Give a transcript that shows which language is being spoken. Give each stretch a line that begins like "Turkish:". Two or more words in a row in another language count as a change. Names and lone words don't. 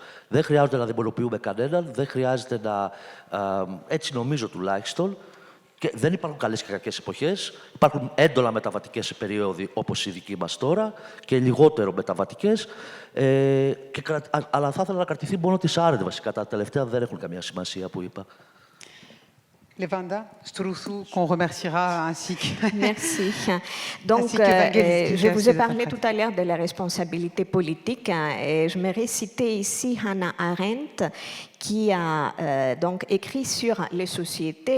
Greek: Δεν χρειάζεται να δαιμονοποιούμε κανέναν, δεν χρειάζεται να... έτσι νομίζω τουλάχιστον. Και δεν υπάρχουν καλές και κακές εποχές. Υπάρχουν έντονα μεταβατικές περίοδοι όπως η δική μας τώρα και λιγότερο μεταβατικές. Αλλά θα ήθελα να κρατηθεί μόνο της Άρεντ βασικά. Τα τελευταία δεν έχουν καμία σημασία που είπα.
French: Levanda Stroussou, qu'on remerciera ainsi que... Merci. Donc, je vous ai parlé tout à l'heure de la responsabilité politique et je me récitais ici Hannah Arendt qui a donc écrit sur les sociétés.